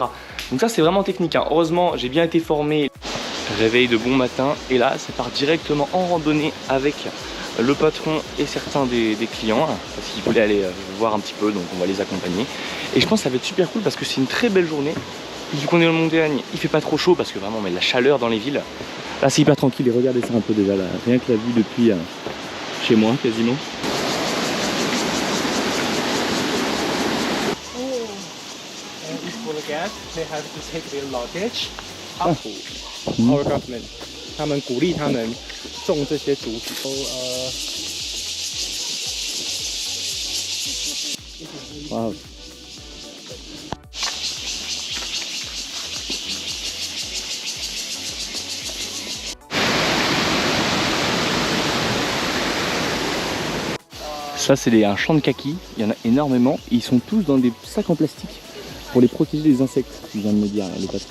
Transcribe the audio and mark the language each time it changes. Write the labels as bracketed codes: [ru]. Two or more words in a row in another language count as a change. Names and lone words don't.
[fr] Donc ça c'est vraiment technique, hein. Heureusement j'ai bien été formé. Réveil de bon matin, et là ça part directement en randonnée avec le patron et certains des clients, parce qu'ils voulaient aller voir un petit peu, donc on va les accompagner. Et je pense que ça va être super cool parce que c'est une très belle journée. Vu qu'on est en montagne, il fait pas trop chaud parce que vraiment on met de la chaleur dans les villes. Là c'est hyper tranquille et regardez ça un peu déjà là, rien que la vue depuis chez moi quasiment. [en] Our government, [zh] 他们鼓励他们种这些竹子都 Wow. [fr] Ça c'est un champ de kakis, il y en a énormément, ils sont tous dans des sacs en plastique pour les protéger des insectes, il vient de me dire le patron.